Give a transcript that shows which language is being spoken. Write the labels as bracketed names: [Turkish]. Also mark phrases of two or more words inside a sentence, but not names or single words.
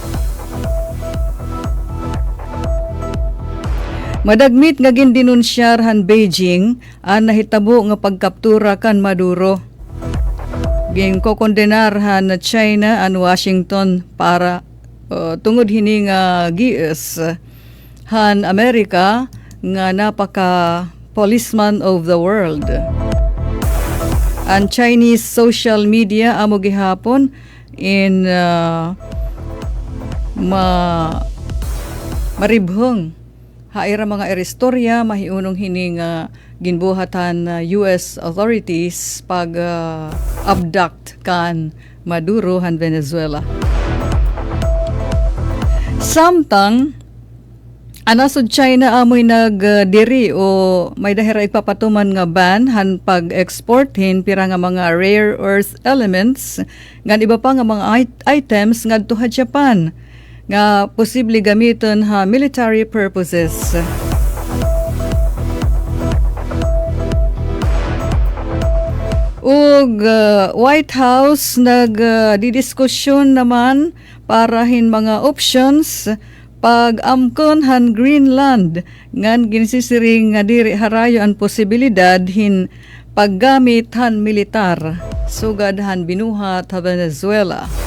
[Waray] Madagmit nga gindinunsyar han Beijing ang nahitabo nga pagkaptura kan Maduro. Ginkokondenar han China an Washington para tungod hini nga gies han Amerika nga napaka [English] policeman of the world. [Waray] Ang Chinese social media amo gihapon in maribhong haira mga eristorya mahiunong hining ginbuhatan US authorities pag abduct kan Maduro han Venezuela. Samtang anasod China amoy nagdiri o may dahira ipapatuman nga ban han pag-export hin pira nga mga [English] rare earth elements [Waray] ngan iba pa nga mga items ngadto ha Japan nga posible gamiton ha [English] military purposes. [Waray] Ug White House didiskusyon naman para hin mga options pag-amkon han Greenland ngan ginsisiring nga diri harayo ang posibilidad hin paggamit han militar sugad han binuhat ha Venezuela.